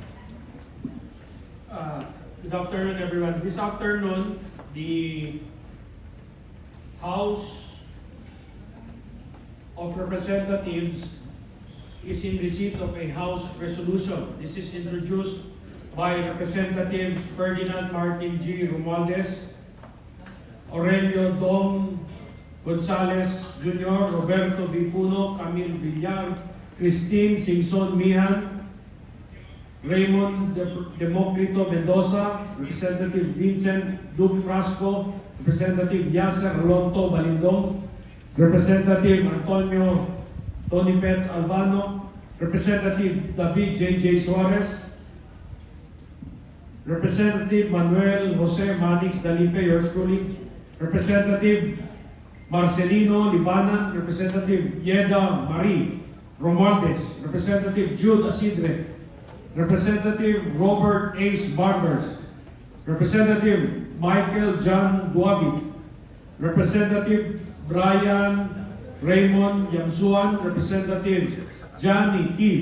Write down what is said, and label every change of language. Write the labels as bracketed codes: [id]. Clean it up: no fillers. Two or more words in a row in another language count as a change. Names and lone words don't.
[en] Good afternoon, everyone. This afternoon, the House of Representatives is in receipt of a House resolution. This is introduced by Representatives Ferdinand Martin G. Romualdez, Aurelio Dom Gonzales Jr., Roberto V. Puno, Camille Villar, Christine Singson Mihan, Raymond Democrito Mendoza, Representative Vincent Duke Frasco, Representative Yasser Rolonto Balindong, Representative Antonio Tonipet Albano, Representative David J. Suarez, Representative Manuel Jose Manix Dalipe, yours truly, Representative Marcelino Libanan, Representative Yeda Marie Romualdez, Representative Jude Asidre, Representative Robert Ace Barbers, Representative Michael John Duabi, Representative Brian Raymond Yamsuan, Representative Johnny T.